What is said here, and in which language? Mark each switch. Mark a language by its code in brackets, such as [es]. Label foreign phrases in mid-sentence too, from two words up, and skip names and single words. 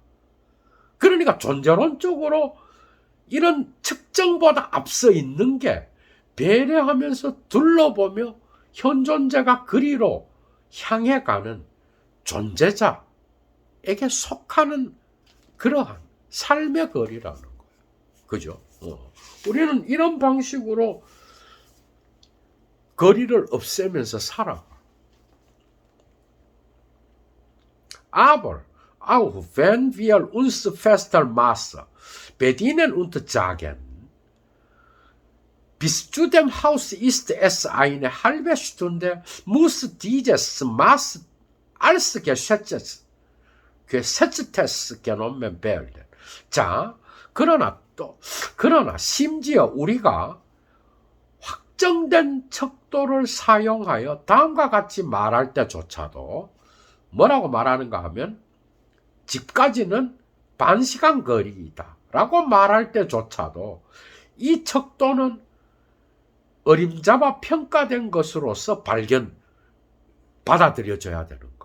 [ko] 그러니까 존재론적으로 이런 측정보다 앞서 있는 게 배려하면서 둘러보며 현존자가 그리로 향해 가는 존재자에게 속하는 그러한 삶의 거리라는 거예요. 그죠? 우리는 이런 방식으로 거리를 없애면서 살아. [de] Aber auch wenn wir uns fester Maße bedienen und sagen, bis zu dem Haus ist es eine halbe Stunde, muss dieses Maß als gesetztes genommen werden. [ko] 자, 그러나 심지어 우리가 확정된 척도를 사용하여 다음과 같이 말할 때조차도 뭐라고 말하는가 하면 집까지는 반시간 거리이다 라고 말할 때조차도 이 척도는 어림잡아 평가된 것으로서 받아들여져야 되는 거예요.